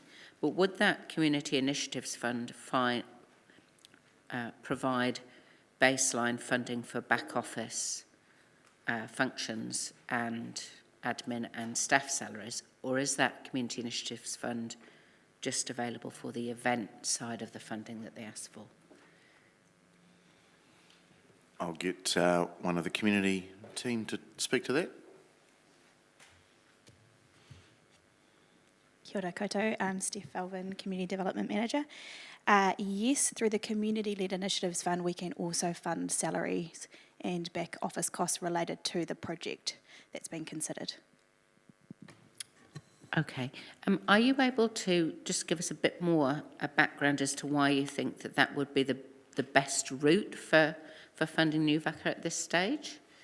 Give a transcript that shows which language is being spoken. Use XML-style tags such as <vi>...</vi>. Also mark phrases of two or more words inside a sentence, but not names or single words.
<en>But would that Community Initiatives Fund provide baseline funding for back office functions and admin and staff salaries, or is that Community Initiatives Fund just available for the event side of the funding that they asked for? I'll get one of the community team to speak to that.</en> <mi>Kia ora koutou,</mi> <en>I'm Steph Alvin, Community Development Manager. Yes, through the Community-Led Initiatives Fund, we can also fund salaries and back office costs related to the project that's been considered. Okay. Are you able to just give us a bit more a background as to why you think that that would be the best route for funding New Vaca at this stage?</en>